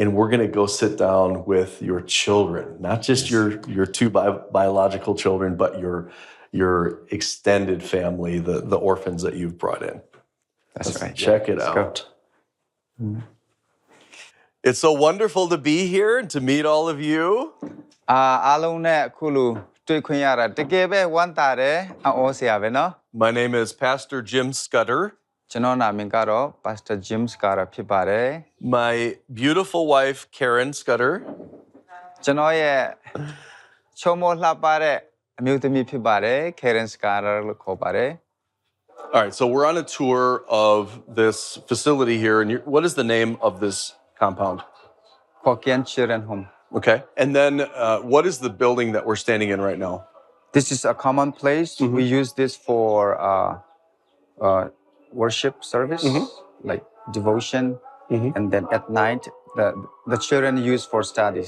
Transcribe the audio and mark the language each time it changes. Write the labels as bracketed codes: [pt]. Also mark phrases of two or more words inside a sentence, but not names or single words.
[en] And we're gonna go sit down with your children, not just your two biological children, but your extended family, the orphans that you've brought in. That's Let's right. check it Let's go. out. It's so wonderful to be here and to meet all of you. [my] အားလုံးနဲ့အခုလိုတွေ့ခွင့်ရတာတကယ်ပဲဝမ်းသာတယ်အော်စရာပဲเนาะ [en] My name is Pastor Jim Scudder. [my] ကျွန်တော်နာမည်ကတော့ Pastor Jim Scudder ဖြစ်ပါတယ် [en] My beautiful wife, Karen Scudder. [my] ကျွန်တော်ရဲ့ချုံမောလှပတဲ့အမျိုးသမီးဖြစ်ပါတယ် Karen Scudder လို့ခေါ်ပါတယ် [en] All right, so we're on a tour of this facility here. And what is the name of this compound? Hokkien Children Home. Okay. And then what is the building that we're standing in right now? This is a common place. We use this for worship service, like devotion, and then at night the children use for studies.